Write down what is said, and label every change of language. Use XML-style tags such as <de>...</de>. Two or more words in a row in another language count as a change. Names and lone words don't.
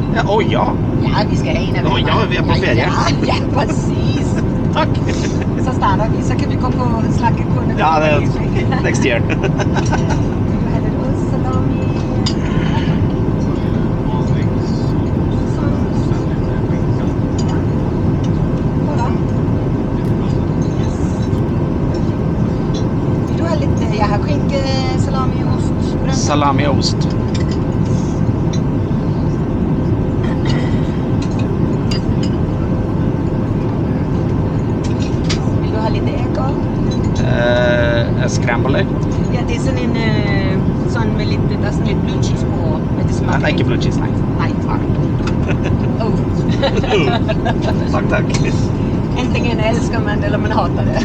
<da>Åh ja! Ja, vi skal have en af Åh, ja, vi er på ferie. Ja, præcis. Tak! Så starter vi, så kan vi gå på slagtekunde. Ja, det er</da> <en>next year.</en> <da>Vi vil have lidt ost, salami. Vil du have lidt, jeg har krinke, salami, ost, brød. Salami og ost. Vil du have lidt æg også?</da> <en>Scramble egg.</en> <da>Ja, det er sådan en, sådan med lidt, der er sådan lidt</da> <en>blue cheese</en> <da>på, men det smager Nej, ikke</da> <en>blue cheese,</en> <da>nej. Nej. Oh. Tak, tak.</da> <sv>Antingen elsker man eller man hatar det.</sv>